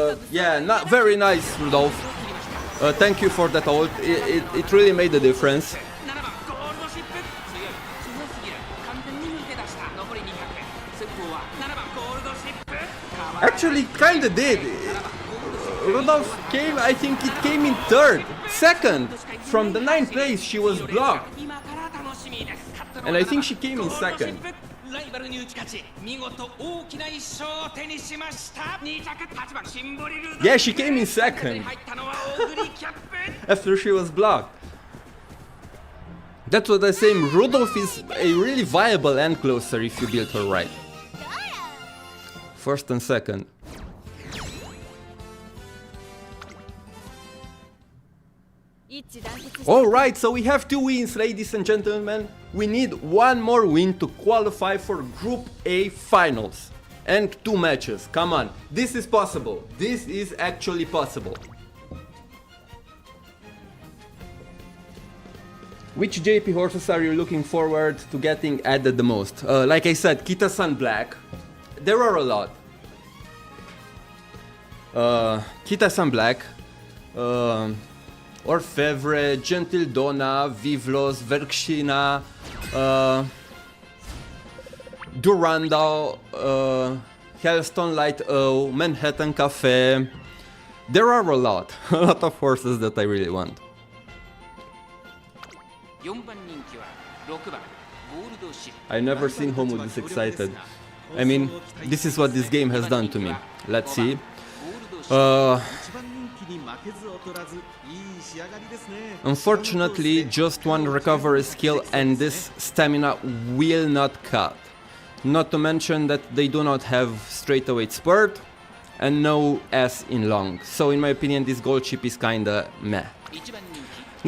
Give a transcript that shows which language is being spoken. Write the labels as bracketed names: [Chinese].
[English] Yeah, not very nice, Rudolph. Thank you for that ult. It really made a difference. [Japanese] 7番ゴールドシップ、強すぎる、完全に抜け出した。残り200、先頭は7番ゴールドシップ。 [English] Actually, it kinda did. Rudolph came, I think it came in third. Second. From the 9th place, she was blocked. [Japanese] 今から楽しみです。 [English] And I think she came in second. [Japanese] ライバルに打ち勝ち、見事大きな一勝を手にしました。 2着8番シンボリルドルフ。 [English] Yeah, she came in second [Japanese] 入ったのはオグリキャップ。 [English] after she was blocked. That's what I'm saying. Rudolph is a really viable end closer if you build her right. First and second. Alright, so we have 2 wins, ladies and gentlemen. We need 1 more win to qualify for Group A finals. And 2 matches. Come on. This is possible. This is actually possible. Which JP horses are you looking forward to getting added the most? Like I said, Kita-san Black. There are a lot. Kita-san Black. Orfevre, Gentildona, Vivlos, Verkshina, Durandal, Hellstone Light O, Manhattan Cafe. There are a lot of horses that I really want. [Japanese] 4番人気は6番ゴールドシップ。 [English] I've never seen Homo this excited. I mean, this is what this game has done to me. Let's see. [Japanese] 一番人気に負けず劣らず、いい仕上がりですね。 [English] Unfortunately, just 1 recovery skill and this stamina will not cut. Not to mention that they do not have straightaway spurt and no S in long. So in my opinion, this gold chip is kinda meh. [Japanese] 1番人気